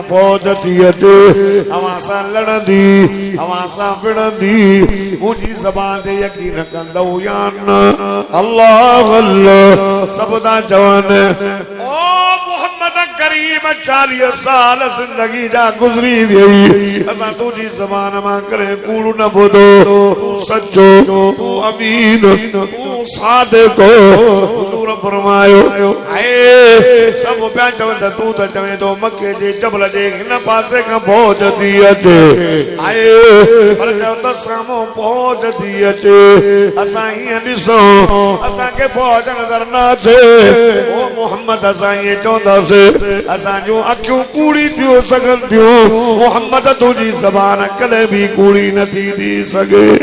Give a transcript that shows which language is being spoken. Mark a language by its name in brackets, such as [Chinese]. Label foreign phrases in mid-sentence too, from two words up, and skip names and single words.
[Sindhi] फौज थी अचे अवां सां लड़ंदी अवां सां विड़ंदी मुंहिंजी ज़बान ते यकीन कंदो या न अल्लाह अल्लाह सब था चवनि ओ मोहम्मद करीम 40 साल जिंदगी जा गुजरी वई असां तुझी ज़बान मां करे कूड़ न ॿुधो तू सचो तू अमीन तू सादिक हुजूर हुजूर फरमायो आए सब पिया चवन तू त चवे तो मके जे जबल जे हिन पासे खां फौज थी अचे आए पर चयो त साम्हूं फौज थी अचे असां हीअं ॾिसो असांखे फौज नज़र न अचे ओ मोहम्मद असां ईअं चवंदासीं असां जूं अखियूं कूड़ी थियूं सघनि थियूं मोहम्मद तुंहिंजी ज़बान कॾहिं बि कूड़ी नथी थी सघे